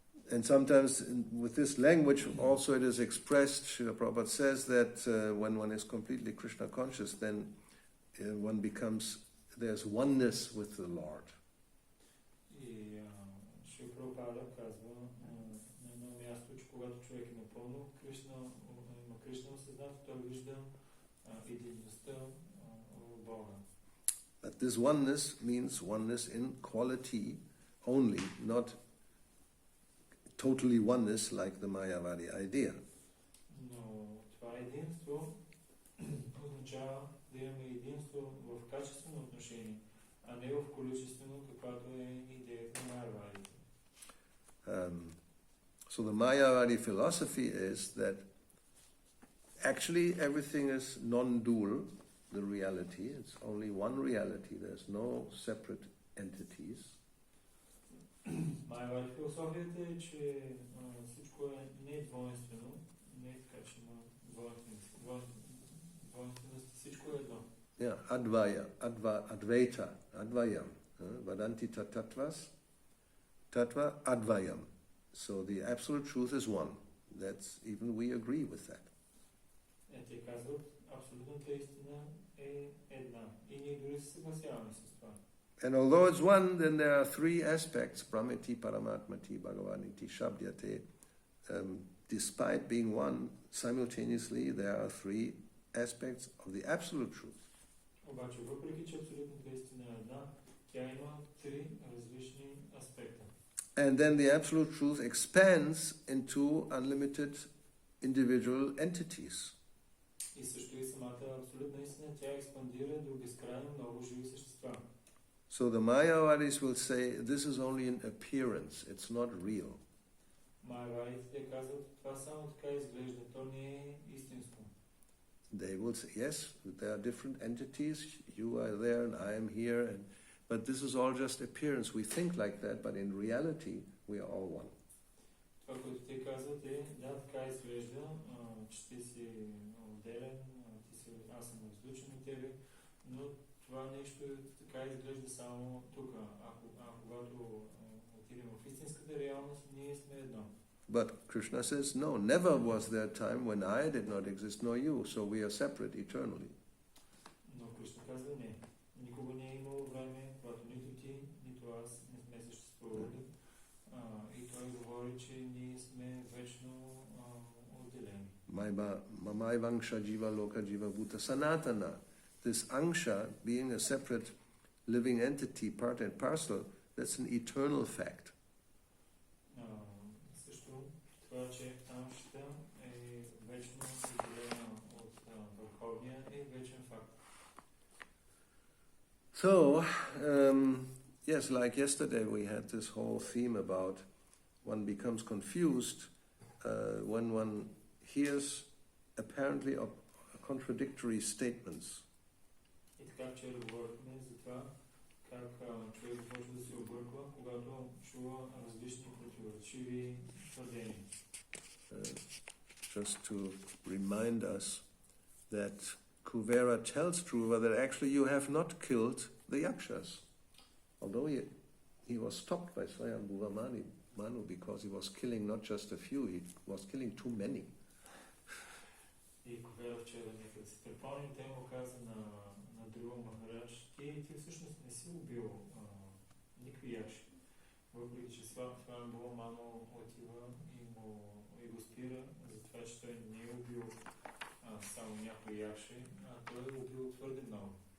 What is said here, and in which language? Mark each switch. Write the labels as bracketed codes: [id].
[en] And sometimes with this language also it is expressed, Srila Prabhupada says that when one is completely Krishna conscious, then one becomes, there's oneness with the Lord. [bg] И Шрила Прабхупада казва на едно място, че когато човек е напълно Кришна осъзнато, той вижда единността в Бога. [en] But this oneness means oneness in quality only, not totally oneness like the Mayavadi idea. [bg] Но това единство означава да имаме единство в качествено отношение, а не в количествено, каквато е идеята на Майявадите. [en] So the Mayavadi philosophy is that actually everything is non-dual, the reality. It's only one reality. There's no separate entities. [bg] Майявади философията е, че всичко е не двойствено, не е така, че има двойственост, всичко е едно. [sa] Yeah, Advaita, Advayam. Vadanti Tattva Advayam. [en] So the absolute truth is one. That's, even we agree with that. [bg] Те казват, абсолютната истина е една. И ние дори се съгласяваме с това. [en] And although it's one, then there are three aspects, [sa] Brahmati, Paramatmati, Bhagavaniti, Shabdyate. [en] Despite being one, simultaneously there are three aspects of the absolute truth. [bg] Обаче, въпреки че абсолютната истина е една, тя има три различни аспекта. [en] And then the absolute truth expands into unlimited individual entities. [bg] И също и самата абсолютна истина, тя експандира до безкрайно много живи същества. [en] So the Mayavadis will say this is only an appearance, it's not real. [bg] Майявадите казват, това само така изглежда, то не е истинско. [en] They will say, yes, there are different entities, you are there and I am here, but this is all just appearance. We think like that, but in reality, we are all one. [bg] Това, което те казват е, да, така изглежда, че ти си отделен, аз съм различен от тебе, но това нещо така изглежда само тук. А когато отидем в истинската реалност, ние сме едно. [en] But Krishna says, no, never was there a time when I did not exist, nor you, so we are separate eternally. [bg] Но Кришна казва, не. Никога не е имало време, когато нито ти, нито аз не сме съществували. И той говори, че ние сме вечно отделени. [sa] Mamai vangsha jiva loka jiva bhuta sanatana. [en] This angsha, being a separate living entity, part and parcel, that's an eternal fact. [bg] Също това, че амшата е вечно отделена от върховния, е вечен факт. [en] So, yes, like yesterday we had this whole theme about one becomes confused when one hears apparently contradictory statements. [bg] И така вчера говорихме за това, как човек може да се обърква, когато чува различни противоречиви твърдения. [en] Just to remind us that Kuvera tells Dhruva that actually you have not killed the yakshas. Although he was stopped by Swayambhuva Manu because he was killing not just a few, he was killing too many. [bg] И Кувера вчера нека да се припомним, те му каза на Друва Махарадж, ти всъщност не си убил никакви якши. Въпреки че Свayambhuva Manu отива и го спира за това, че той не е убил само някои якши, а той е убил твърде много.